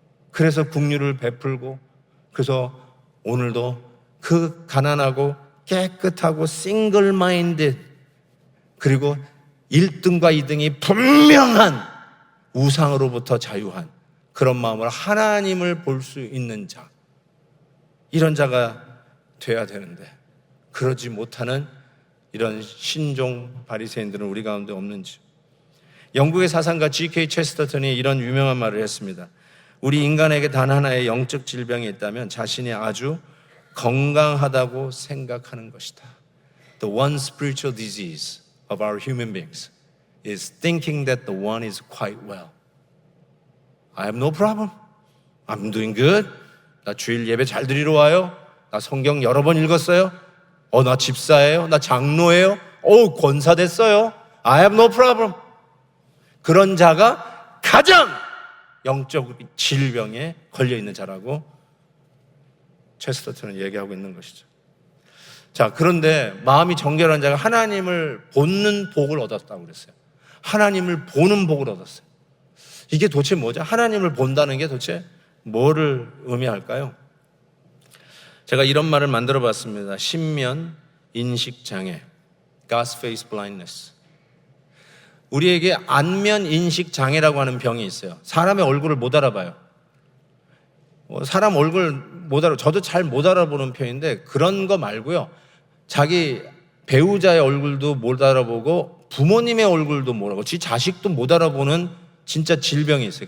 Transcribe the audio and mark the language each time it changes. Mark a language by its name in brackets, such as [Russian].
[Korean] 그래서 긍휼을 베풀고, 그래서 오늘도 그 가난하고 깨끗하고 싱글 마인드, 그리고 1등과 2등이 분명한 우상으로부터 자유한 그런 마음으로 하나님을 볼 수 있는 자, 이런 자가 돼야 되는데 그러지 못하는 이런 신종 바리새인들은 우리 가운데 없는지. 영국의 사상가 G.K. 체스터턴이 이런 유명한 말을 했습니다. 우리 인간에게 단 하나의 영적 질병이 있다면 자신이 아주 건강하다고 생각하는 것이다. [English] The one spiritual disease of our human beings is thinking that the one is quite well. I have no problem. I'm doing good. [Korean] 나 주일 예배 잘 드리러 와요. 나 성경 여러 번 읽었어요. 나 집사예요. 나 장로예요. 권사 됐어요. [English] I have no problem. [Korean] 그런 자가 가장 영적 질병에 걸려있는 자라고 체스터턴은 얘기하고 있는 것이죠. 자, 그런데 마음이 정결한 자가 하나님을 보는 복을 얻었다고 그랬어요. 하나님을 보는 복을 얻었어요. 이게 도대체 뭐죠? 하나님을 본다는 게 도대체 뭐를 의미할까요? 제가 이런 말을 만들어 봤습니다. 신면 인식장애, [English] God's face blindness. [Korean] 우리에게 안면 인식장애라고 하는 병이 있어요. 사람의 얼굴을 못 알아봐요. 사람 얼굴 못 알아, 저도 잘 못 알아보는 편인데 그런 거 말고요. 자기 배우자의 얼굴도 못 알아보고 부모님의 얼굴도 못 알아보고 지 자식도 못 알아보는 진짜 질병이 있어요.